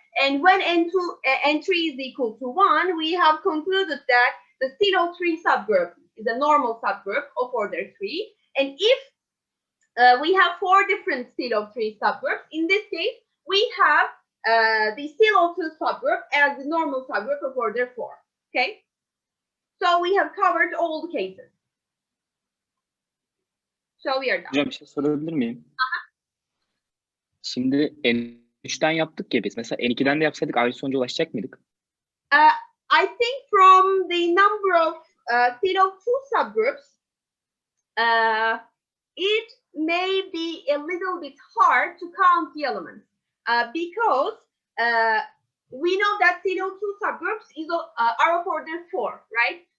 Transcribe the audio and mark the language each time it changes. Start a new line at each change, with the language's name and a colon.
English: And when n3 is equal to 1, we have concluded that the Sylow 3 subgroup is a normal subgroup of order 3. And if we have 4 different Sylow 3 subgroups, in this case, we have the Sylow 2 subgroup as the normal subgroup of order 4. Okay? So we have covered all the cases. So we are done.
Turkish: Hocam bir şey sorabilir miyim? Şimdi N3'ten yaptık ya biz. Mesela N2'den de yapsaydık aynı sonuca ulaşacak mıydık?
English: I think from the number of Sylow 2 subgroups, it may be a little bit hard to count the elements because we know that Sylow 2 subgroups are of order 4, right?